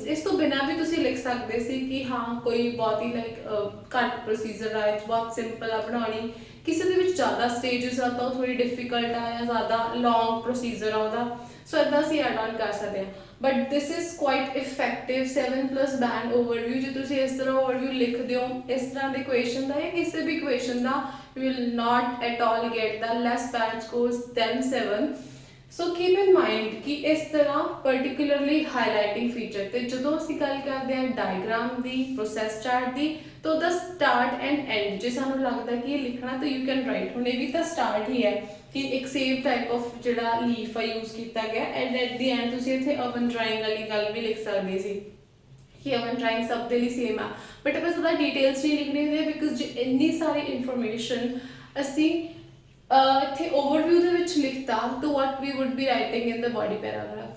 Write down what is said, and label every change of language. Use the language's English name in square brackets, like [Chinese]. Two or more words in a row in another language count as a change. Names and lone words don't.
[Punjabi] ਇਸ ਤੋਂ ਬਿਨਾਂ ਵੀ ਤੁਸੀਂ ਲਿਖ ਸਕਦੇ ਸੀ ਕਿ ਹਾਂ ਕੋਈ ਬਹੁਤ ਹੀ ਘੱਟ ਪ੍ਰੋਸੀਜਰ ਆ, ਬਹੁਤ ਸਿੰਪਲ ਆ ਬਣਾਉਣੀ, ਕਿਸੇ ਦੇ ਵਿੱਚ ਜ਼ਿਆਦਾ ਸਟੇਜਸ ਆ ਤਾਂ ਉਹ ਥੋੜੀ ਡਿਫਿਕਲਟ ਆ ਜਾਂ ਜ਼ਿਆਦਾ [English] long procedure [Punjabi] ਆ ਉਹਦਾ, ਸੋ ਇੱਦਾਂ ਅਸੀਂ [English] add on [Punjabi] ਕਰ ਸਕਦੇ ਹਾਂ। [English] But this is quite effective 7+ band overview. [Punjabi] ਜੇ ਤੁਸੀਂ ਇਸ ਤਰ੍ਹਾਂ ਓਵਰਵਿਊ ਲਿਖਦੇ ਹੋ ਇਸ ਤਰ੍ਹਾਂ ਦੇ ਇਕੁਏਸ਼ਨ ਦਾ ਜਾਂ ਕਿਸੇ ਵੀ ਇਕੁਏਸ਼ਨ ਦਾ, [English] you will not at all get the less band scores than 7. So keep in mind [Punjabi] ਕਿ ਇਸ ਤਰ੍ਹਾਂ [English] particularly highlighting feature [Punjabi] ਤੇ ਜਦੋਂ ਅਸੀਂ ਗੱਲ ਕਰਦੇ ਹਾਂ ਡਾਇਗਰਾਮ ਦੀ, [English] process chart [Punjabi] ਦੀ, ਤਾਂ ਉਹਦਾ [English] start and end [Punjabi] ਜੇ ਸਾਨੂੰ ਲੱਗਦਾ ਕਿ ਇਹ ਲਿਖਣਾ ਤਾਂ [English] you can write. [Punjabi] ਹੁਣ ਇਹ ਵੀ ਤਾਂ ਸਟਾਰਟ ਹੀ ਹੈ ਕਿ ਇੱਕ [English] same type of [Punjabi] ਜਿਹੜਾ ਲੀਫ ਆ ਯੂਜ਼ ਕੀਤਾ ਗਿਆ, [English] and at the end [Punjabi] ਤੁਸੀਂ ਇੱਥੇ [English] urban drawing [Punjabi] ਵਾਲੀ ਗੱਲ ਵੀ ਲਿਖ ਸਕਦੇ ਸੀ ਕਿ [English] urban drawing [Punjabi] ਸਭ ਦੇ ਲਈ ਸੇਮ ਆ, ਬਟ ਆਪਾਂ ਜ਼ਿਆਦਾ ਡਿਟੇਲਸ ਨਹੀਂ ਲਿਖਣੀ ਹੁੰਦੀ ਬਿਕਾਜ਼ ਜੇ ਇੰਨੀ ਸਾਰੀ ਇਨਫੋਰਮੇਸ਼ਨ ਅਸੀਂ ਇੱਥੇ ਓਵਰਵਿਊ ਦੇ ਵਿੱਚ ਲਿਖਤਾ ਤਾਂ [English] what we would be writing in the body paragraph.